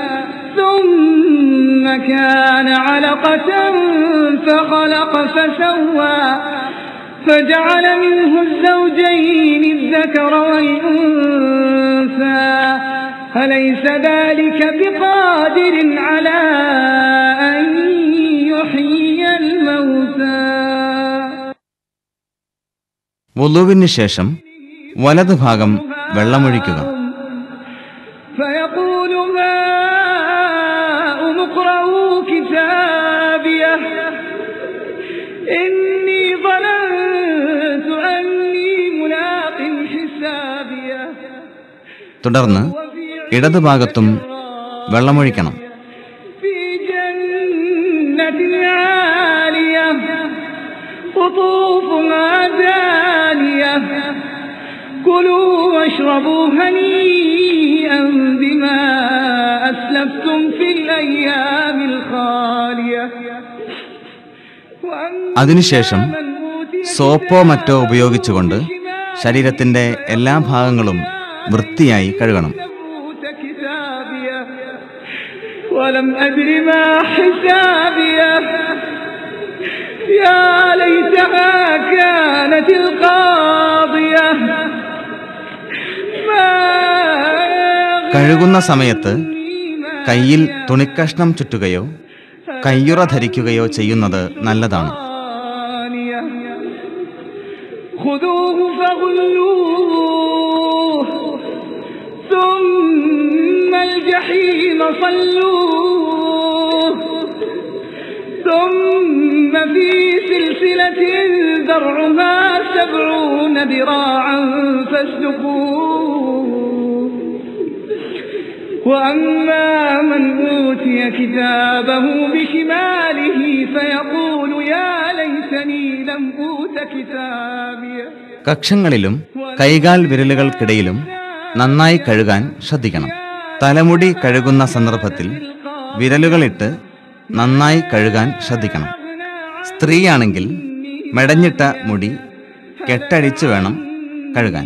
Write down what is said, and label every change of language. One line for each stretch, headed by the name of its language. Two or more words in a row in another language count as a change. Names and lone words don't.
Arabic: ثم كان علقة فخلق فسوى فجعل منه الزوجين الذكر والأنثى أليس ذلك بقادر على أن يحيي الموتى.
Malayalam: വുളുവിന് ശേഷം വലത് ഭാഗം വെള്ളമൊഴിക്കുക.
Arabic: فيقول هاؤم اقرءوا كتابيه إني ظننت أني ملاق حسابيه.
Malayalam: തുടർന്ന് ഇടത് ഭാഗത്തും വെള്ളമൊഴിക്കണം.
Arabic: في جنة عالية قطوفها دانية كلوا واشربوا هنيئا بما أسلفتم في الأيام الخالية
Malayalam: അതിനുശേഷം സോപ്പോ മറ്റോ ഉപയോഗിച്ചുകൊണ്ട് ശരീരത്തിൻ്റെ എല്ലാ ഭാഗങ്ങളും വൃത്തിയായി കഴുകണം.
Arabic: ولم أدر ما حسابيه يا ليتها كانت القاضية
Malayalam: കഴുകുന്ന സമയത്ത് കയ്യിൽ തുണിക്കഷ്ണം ചുറ്റുകയോ കയ്യുറ ധരിക്കുകയോ ചെയ്യുന്നത് നല്ലതാണ്.
Arabic: خذوه فغلوه ثم الجحيم صلوه ثم في سلسلة ذرعها 70 ذراعا فاسلكوه وأما من أوتي كتابه بشماله فيقول يا ليتني لم أوت كتابيه.
Malayalam: കക്ഷങ്ങളിലും കൈകാൽ വിരലുകൾക്കിടയിലും നന്നായി കഴുകാൻ ശ്രദ്ധിക്കണം. തലമുടി കഴുകുന്ന സന്ദർഭത്തിൽ വിരലുകളിട്ട് നന്നായി കഴുകാൻ ശ്രദ്ധിക്കണം. സ്ത്രീയാണെങ്കിൽ മെടഞ്ഞിട്ട മുടി കെട്ടഴിച്ച് വേണം കഴുകാൻ.